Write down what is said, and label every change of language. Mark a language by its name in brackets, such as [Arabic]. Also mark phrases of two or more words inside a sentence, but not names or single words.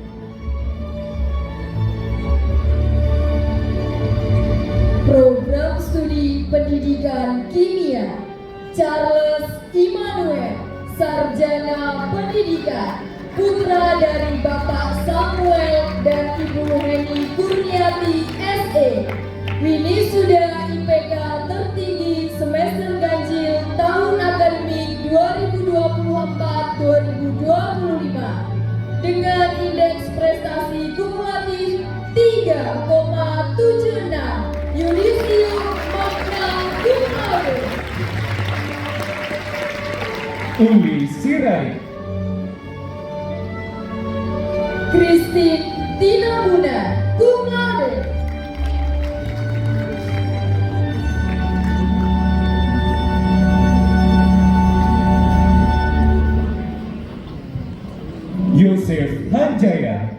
[Indonesian] Program Studi Pendidikan Kimia Charles Immanuel, Sarjana Pendidikan, putra dari Bapak Samuel dan Ibu Heni Kurniati SE, Winisuda IPK tertinggi semester ganjil tahun akademik 2024-2025 dengan indeks prestasi kumulatif 3,76, Yudhistira [Latin] Magna Cum Laude. [Indonesian] Uli Sirait, [Latin] Christine Tinabuna, Cum Laude. Yosef Hanjaya,